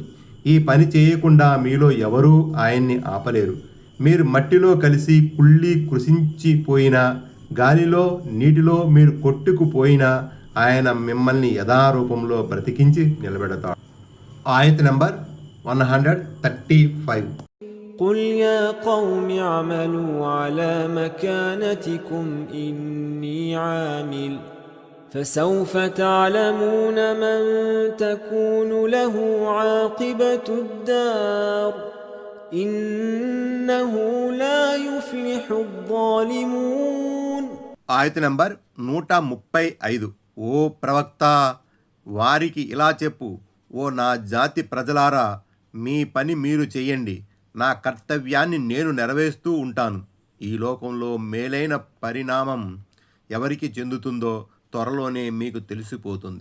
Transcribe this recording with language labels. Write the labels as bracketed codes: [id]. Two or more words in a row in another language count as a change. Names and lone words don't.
[te] ఈ పని చేయకుండా మీలో ఎవరూ ఆయన్ని ఆపలేరు. మీరు మట్టిలో కలిసి కుళ్ళి కృషించిపోయినా, గాలిలో నీటిలో మీరు కొట్టుకుపోయినా ఆయన మిమ్మల్ని యథారూపంలో బ్రతికించి నిలబెడతాడు. ఆయత్ నంబర్ 135. [ar] قل يا قوم اعملوا على مكانتكم إني عامل فسوف تعلمون من تكون له عاقبة الدار إنه لا يفلح الظالمون. [te] ఆయత్ నంబర్ 135. ఓ ప్రవక్త, వారికి ఇలా చెప్పు, ఓ నా జాతి ప్రజలారా, మీ పని మీరు చెయ్యండి, నా కర్తవ్యాన్ని నేను నెరవేరుస్తూ ఉంటాను. ఈ లోకంలో మేలైన పరిణామం ఎవరికి చెందుతుందో త్వరలోనే మీకు తెలిసిపోతుంది.